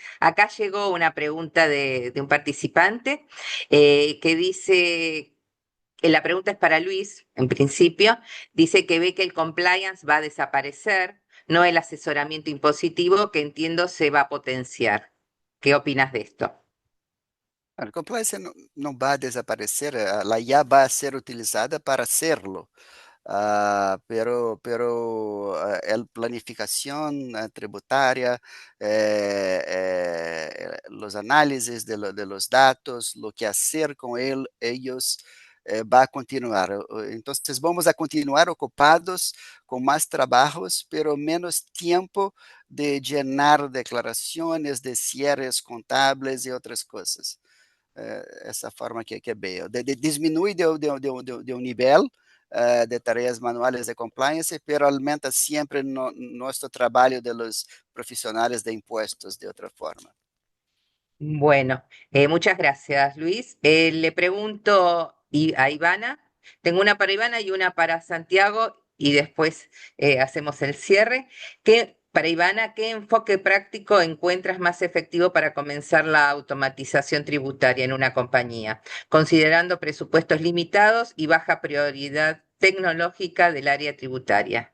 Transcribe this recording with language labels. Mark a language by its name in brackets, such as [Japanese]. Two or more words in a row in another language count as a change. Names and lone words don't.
[Spanish] Acá llegó una pregunta de un participante que dice, la pregunta es para Luis, en principio, dice que ve que el compliance va a desaparecer, no el asesoramiento impositivo, que entiendo se va a potenciar. ¿Qué opinas de esto? [Portuguese] A compliance não vai desaparecer, a IA vai ser utilizada [Spanish] para hacerlo. Pero el planificación tributaria, los análisis de los datos, lo que hacer con ellos va a continuar. Entonces vamos a continuar ocupados con más trabajos, pero menos tiempo de llenar declaraciones, de cierres contables y otras cosas. [Portuguese] Essa forma que veo. Diminui de um nível de [Spanish] tareas manuales [Portuguese] de compliance, pero aumenta sempre nosso trabalho de los profissionais de impuestos de outra forma. [Spanish] Bueno, muchas gracias, Luis. Le pregunto a Ivana, tengo una para Ivana y una para Santiago y después hacemos el cierre. Para Ivana, ¿qué enfoque práctico encuentras más efectivo para comenzar la automatización tributaria en una compañía, considerando presupuestos limitados y baja prioridad tecnológica del área tributaria?